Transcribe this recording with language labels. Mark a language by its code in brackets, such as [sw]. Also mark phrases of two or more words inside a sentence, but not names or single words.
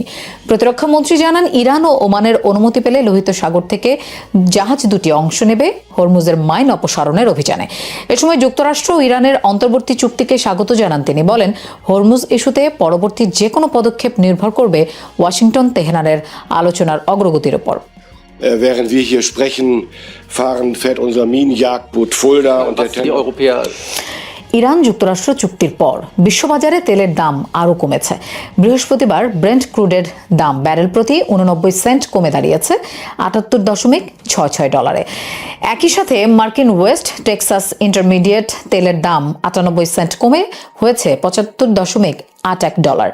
[bn] প্রতিরক্ষা মন্ত্রী জানান, ইরান ও ওমানের অনুমতি পেলে লোহিত সাগর থেকে জাহাজ 2টি অংশ নেবে হরমুজের মাইন অপসারণের অভিযানে। এ সময় যুক্তরাষ্ট্র ও ইরানের অন্তর্বর্তী চুক্তিকে স্বাগত জানান তিনি। বলেন, হরমুজ ইস্যুতে পরবর্তী যে কোনো পদক্ষেপ নির্ভর করবে ওয়াশিংটন তেহরানের আলোচনার অগ্রগতির উপর। [de] Während wir hier sprechen, fährt unser Minenjagdboot Fulda und der [bn] ইরান যুক্তরাষ্ট্র চুক্তির পর বিশ্ববাজারে তেলের দাম আরও কমেছে। বৃহস্পতিবার ব্রেন্ট ক্রুডের দাম ব্যারেল প্রতি 89 সেন্ট কমে দাঁড়িয়েছে $78.66। একই সাথে মার্কিন ওয়েস্ট টেক্সাস ইন্টারমিডিয়েট তেলের দাম 98 সেন্ট কমে হয়েছে $75.81।